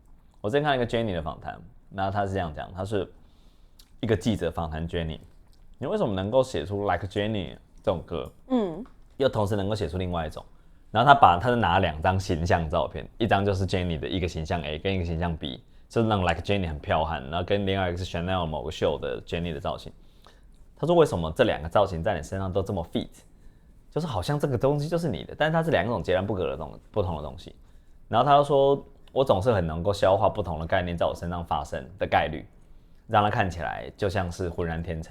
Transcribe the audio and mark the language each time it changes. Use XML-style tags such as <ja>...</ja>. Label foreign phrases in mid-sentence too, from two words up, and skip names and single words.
<zh>我之前看一個 Jenny 的訪談，那他是這樣講，他是一個記者訪談 Jenny， 你為什麼能夠寫出 Like Jenny？這種歌，又同時能夠寫出另外一種，然後他是拿2張形象照片，一張就是 Jenny 的一個形象 A 跟一個形象 B， 就是那種 Like Jenny 很彪悍，然後跟另外一個是 Chanel 某個秀的 Jenny 的造型。他說為什麼這2個造型在你身上都這麼 fit， 就是好像這個東西就是你的，但是它是2種截然不同的東西。然後他就說，我總是很能夠消化不同的概念在我身上發生的概率，讓它看起來就像是渾然天成。</zh>